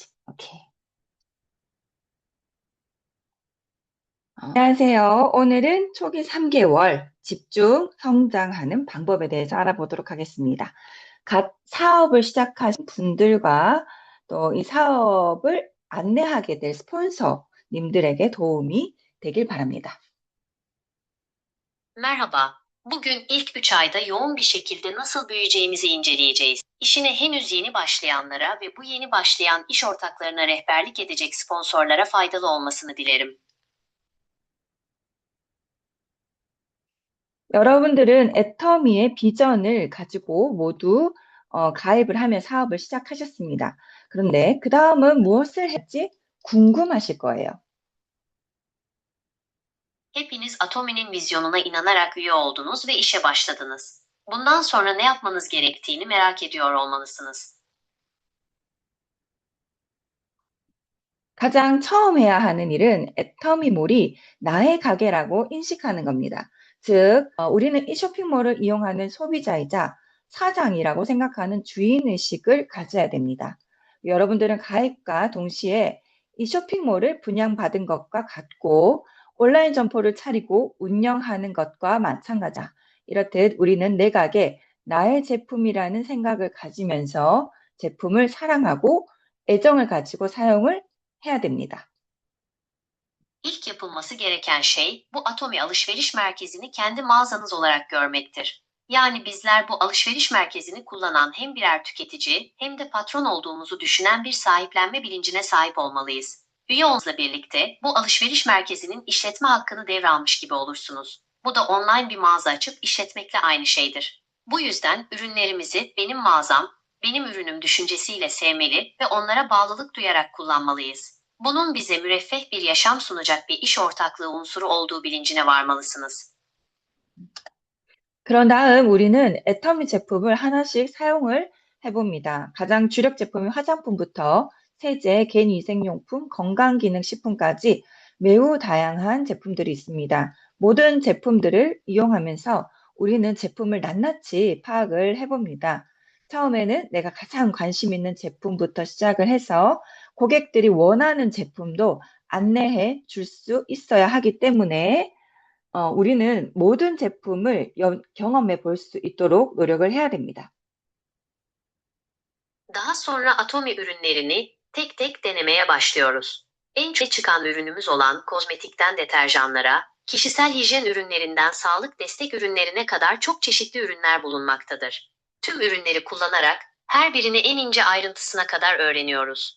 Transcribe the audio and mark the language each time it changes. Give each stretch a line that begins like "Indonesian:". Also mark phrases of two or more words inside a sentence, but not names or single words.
Korean: 오케이. 안녕하세요. 오늘은 초기 3개월 집중 성장하는 방법에 대해서 알아보도록 하겠습니다. 갓 사업을 시작하신 분들과 또 이 사업을 안내하게 될 스폰서님들에게 도움이 되길 baramida.
Turkish: Merhaba. Bugün ilk 3 ayda yoğun bir şekilde nasıl büyüyeceğimizi inceleyeceğiz. İşine henüz yeni başlayanlara ve bu yeni başlayan iş ortaklarına rehberlik edecek sponsorlara faydalı olmasını dilerim.
Korean: 여러분들은 애터미의 비전을 가지고 모두 가입을 하며 사업을 시작하셨습니다. 그런데 그 다음은 무엇을 할지 궁금하실 거예요.
Turkish: Hepiniz Atomi'nin vizyonuna inanarak üye oldunuz ve işe başladınız. Bundan sonra ne yapmanız gerektiğini merak ediyor olmalısınız.
Korean: 가장 처음 해야 하는 일은 애터미몰이 나의 가게라고 인식하는 겁니다. 즉, 우리는 이 쇼핑몰을 이용하는 소비자이자 사장이라고 생각하는 주인의식을 가져야 됩니다. 여러분들은 가입과 동시에 이 쇼핑몰을 분양받은 것과 같고 온라인 점포를 차리고 운영하는 것과 마찬가지다. 이렇듯 우리는 내 가게, 나의 제품이라는 생각을 가지면서 제품을 사랑하고 애정을 가지고 사용을 해야 됩니다.
Turkish: İlk yapılması gereken şey bu Atomi alışveriş merkezini kendi mağazanız olarak görmektir. Yani bizler bu alışveriş merkezini kullanan hem birer tüketici hem de patron olduğumuzu düşünen bir sahiplenme bilincine sahip olmalıyız. Üye olmanızla birlikte bu alışveriş merkezinin işletme hakkını devralmış gibi olursunuz. Bu da online bir mağaza açıp işletmekle aynı şeydir. Bu yüzden ürünlerimizi benim mağazam, benim ürünüm düşüncesiyle sevmeli ve onlara bağlılık duyarak kullanmalıyız. Bunun bize müreffeh bir yaşam sunacak bir iş ortaklığı unsuru olduğu bilincine varmalısınız.
Korean: 그런 다음 우리는 애터미 제품을 하나씩 사용을 해봅니다. 가장 주력 제품인 화장품부터 세제, 개인위생용품, 건강기능식품까지 매우 다양한 제품들이 있습니다. 모든 제품들을 이용하면서 우리는 제품을 낱낱이 파악을 해봅니다. 처음에는 내가 가장 관심 있는 제품부터 시작을 해서 고객들이 원하는 제품도 안내해 줄 수 있어야 하기 때문에 우리는 모든 제품을 경험해 볼 수 있도록 노력을 해야 됩니다.
Turkish: Daha sonra Atomi ürünlerini tek tek denemeye başlıyoruz. En çok çıkan ürünümüz olan kozmetikten deterjanlara, Kişisel hijyen ürünlerinden sağlık destek ürünlerine kadar çok çeşitli ürünler bulunmaktadır. Tüm ürünleri kullanarak her birini en ince ayrıntısına kadar öğreniyoruz.